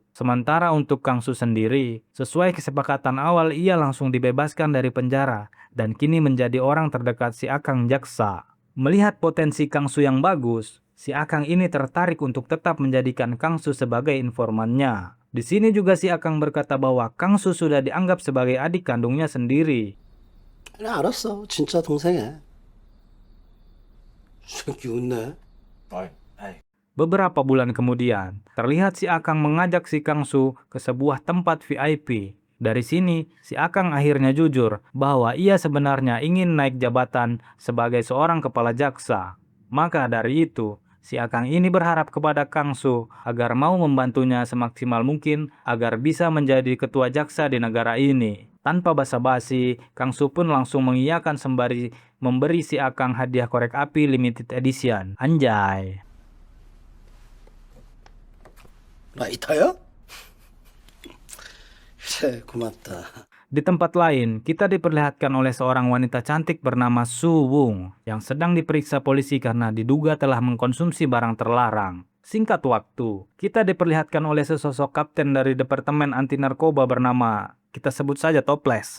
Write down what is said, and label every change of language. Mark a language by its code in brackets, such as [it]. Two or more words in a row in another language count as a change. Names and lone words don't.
[id] Sementara untuk Kang Su sendiri, sesuai kesepakatan awal ia langsung dibebaskan dari penjara dan kini menjadi orang terdekat si Akang jaksa. Melihat potensi Kang Su yang bagus, si Akang ini tertarik untuk tetap menjadikan Kang Su sebagai informannya. Di sini juga si Akang berkata bahwa Kang Su sudah dianggap sebagai adik kandungnya sendiri. [ko] 알았어, 진짜 동생이야. 새끼 웃네. [id] Beberapa bulan kemudian, terlihat si Akang mengajak si Kang Su ke sebuah tempat VIP. Dari sini, si Akang akhirnya jujur bahwa ia sebenarnya ingin naik jabatan sebagai seorang kepala jaksa. Maka dari itu, si Akang ini berharap kepada Kang Su agar mau membantunya semaksimal mungkin agar bisa menjadi ketua jaksa di negara ini. Tanpa basa-basi, Kang Su pun langsung mengiyakan sembari memberi si Akang hadiah korek api [en] limited edition. [id] Anjay. [ko] 라이터요? 그래, 고맙다. [id] Di tempat lain, kita diperlihatkan oleh seorang wanita cantik bernama Su Wung yang sedang diperiksa polisi karena diduga telah mengkonsumsi barang terlarang. Singkat waktu, kita diperlihatkan oleh sesosok kapten dari Departemen Anti Narkoba bernama, kita sebut saja Toples.